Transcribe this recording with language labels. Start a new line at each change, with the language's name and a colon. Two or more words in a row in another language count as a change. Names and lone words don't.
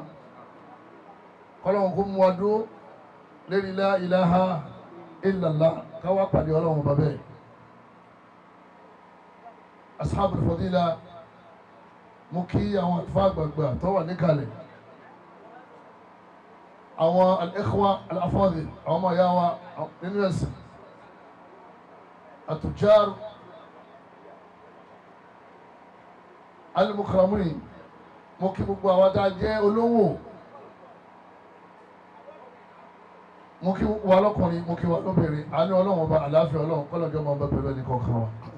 Yoruba: Ọlọ́run kó mú wa dúró lérí
Arabic: لا إله إلا الله,
Yoruba: káwá pàdé Ọlọ́run bàbá ẹ̀.
Arabic: أصحاب الفضيلة,
Yoruba: mo kí àwọn àlùfáà àgbààgbà tó wà níkàlẹ̀. Àwọn
Arabic: الإخوة الأفاضل,
Yoruba: àwọn ọmọ ìyá wa nínú ẹ̀sìn.
Arabic: التجار المكرمين,
Yoruba: mo kí gbogbo àwọn tá a jẹ́ olówó mo kí wa lọ́kùnrin mo kí wa lóbìnrin àánú Ọlọ́run ọba àlàáfíà Ọlọ́run kọ́lọ́jọ́ máa bẹ pẹ̀lú ẹnì kọ̀ọ̀kan wa.